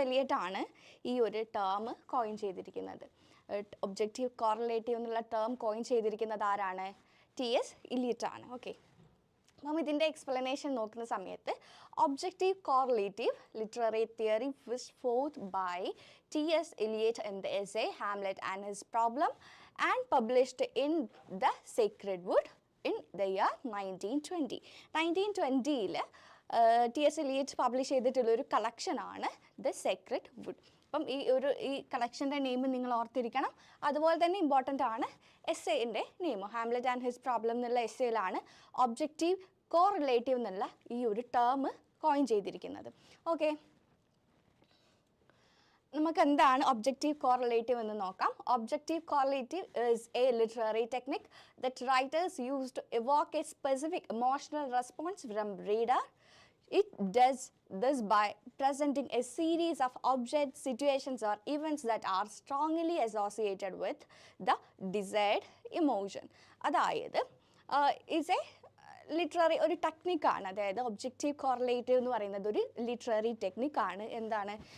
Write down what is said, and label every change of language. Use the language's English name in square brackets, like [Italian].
[Malayalam] Eliot ആണ് ഈ ഒരു ടേം കോയിൻ ചെയ്തിരിക്കുന്നത്. ഒബ്ജക്റ്റീവ് കോറിലേറ്റീവ് എന്നുള്ള ടേം കോയിൻ ചെയ്തിരിക്കുന്നത് ആരാണ്? T.S. എലിയറ്റ് ആണ്. ഓക്കെ, അപ്പം ഇതിൻ്റെ എക്സ്പ്ലനേഷൻ നോക്കുന്ന സമയത്ത് [English] Objective correlative literary theory was forth by T.S. Eliot in the essay Hamlet and His Problem and published in the Sacred Wood in the year 1920. 1920 T.S. [Malayalam] Eliot publish ചെയ്തിട്ടുള്ളൊരു കളക്ഷനാണ് the Sacred would. അപ്പം ഈ കളക്ഷൻ്റെ name നിങ്ങൾ ഓർത്തിരിക്കണം. അതുപോലെ തന്നെ important ആണ് എസ്സേൻ്റെ name. Hamlet and his problem എന്നുള്ള എസ്സേയിലാണ് objective correlative എന്നുള്ള ഈ ഒരു ടേം കോയിൻ ചെയ്തിരിക്കുന്നത്. ഓക്കെ, നമുക്ക് എന്താണ് ഒബ്ജക്റ്റീവ് കോറിലേറ്റീവ് എന്ന് നോക്കാം. [English] Objective correlative is a literary technique that writers use to evoke a specific emotional response from reader. It does this by presenting a series of objects, situations or events that are strongly associated with the desired emotion. [Malayalam] അതായത് [English] is a [Malayalam] literary ഒരു ടെക്നിക്കാണ്. അതായത് objective correlative എന്ന് പറയുന്നത് ഒരു literary ടെക്നിക്കാണ്. എന്താണ്?